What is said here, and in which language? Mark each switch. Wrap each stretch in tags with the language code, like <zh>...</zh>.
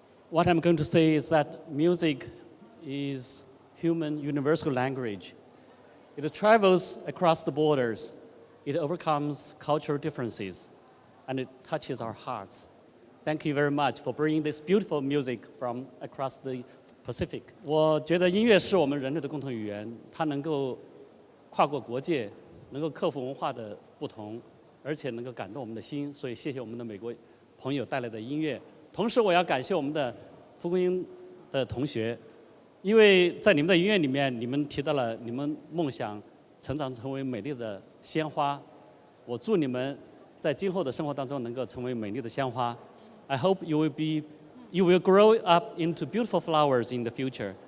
<en>What I'm going to say is that music is human universal language. It travels across the borders. It overcomes cultural differences, and it touches our hearts. Thank you very much for bringing this beautiful music from across the Pacific.</en> <zh>我觉得音乐是我们人类的共同语言，它能够跨过国界，能够克服文化的不同。而且能够感动我们的心，所以谢谢我们的美国朋友带来的音乐。同时，我要感谢我们的蒲公英的同学，因为在你们的音乐里面，你们提到了你们梦想成长成为美丽的鲜花。我祝你们在今后的生活当中能够成为美丽的鲜花。</zh> <en>I hope you will grow up into beautiful flowers in the future.</en>